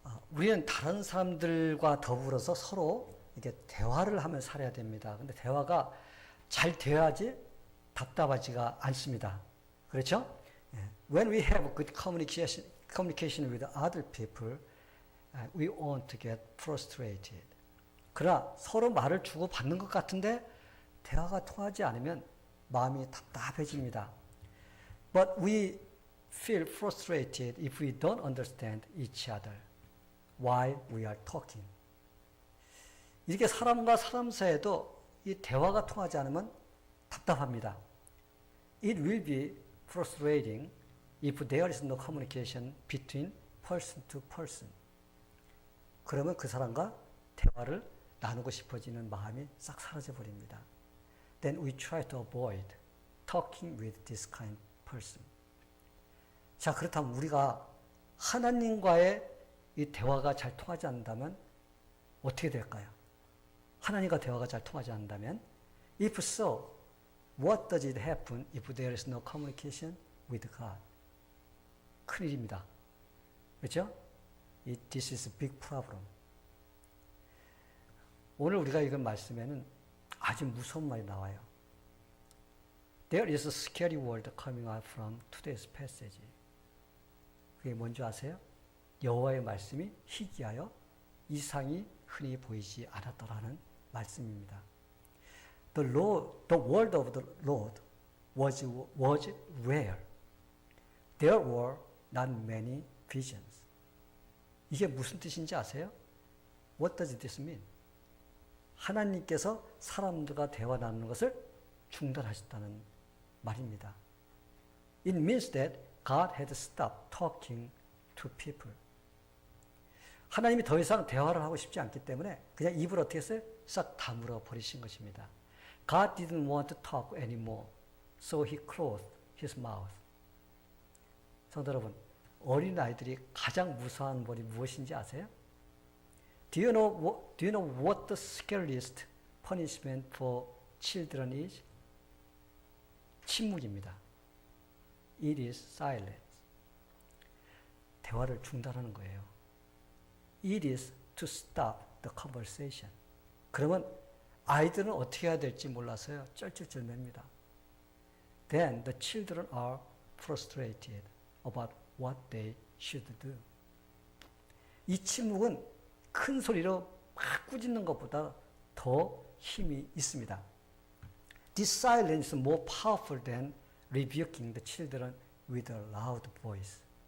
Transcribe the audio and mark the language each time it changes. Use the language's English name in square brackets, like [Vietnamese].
[Korean] 우리는 다른 사람들과 더불어서 서로 이게 대화를 하며 살아야 됩니다. 근데 대화가 잘 되어야지 답답하지가 않습니다. 그렇죠? [English] When we have good communication with other people, we won't get frustrated. [Korean] 그러나 서로 말을 주고받는 것 같은데 대화가 통하지 않으면 마음이 답답해집니다. [English] But we feel frustrated if we don't understand each other while we are talking. [Korean] 이렇게 사람과 사람 사이에도 이 대화가 통하지 않으면 답답합니다. [English] It will be frustrating if there is no communication between person to person. [Korean] 그러면 그 사람과 대화를 나누고 싶어지는 마음이 싹 사라져 버립니다. [English] Then we try to avoid talking with this kind of person. [Korean] 자, 그렇다면 우리가 하나님과의 이 대화가 잘 통하지 않는다면 어떻게 될까요? 하나님과 대화가 잘 통하지 않는다면 [English] If so, what does it happen if there is no communication with God? [Korean] 큰일입니다. 그렇죠? [English] This is a big problem. [Korean] 오늘 우리가 읽은 말씀에는 아주 무서운 말이 나와요. [English] There is a scary word coming out from today's passage. [Korean] 그게 뭔지 아세요? 여호와의 말씀이 희귀하여 이상이 흔히 보이지 않았더라는 말씀입니다. [English] The word of the Lord was rare. There were not many visions. [Korean] 이게 무슨 뜻인지 아세요? [English] What does this mean? [Korean] 하나님께서 사람들과 대화 나누는 것을 중단하셨다는 말입니다. [English] It means that God had stopped talking to people. [Korean] 하나님이 더 이상 대화를 하고 싶지 않기 때문에 그냥 입을 어떻게 했어요? 싹 다물어 버리신 것입니다. [English] God didn't want to talk anymore, so he closed his mouth. [Korean] 성도 여러분, 어린아이들이 가장 무서워하는 벌이 무엇인지 아세요? [English] Do you know what the scariest punishment for children is? [Korean] 침묵입니다. [English] It is silence. [Korean] 대화를 중단하는 거예요. [English] It is to stop the conversation. [Korean] 그러면 아이들은 어떻게 해야 될지 몰라서요. 쩔쩔쩔맵니다. [English] Then the children are frustrated about what they should do. [Korean] 이 침묵은 큰 소리로 막 꾸짖는 것보다 더 힘이 있습니다. [English] This silence is more powerful than rebuking the children with a loud voice.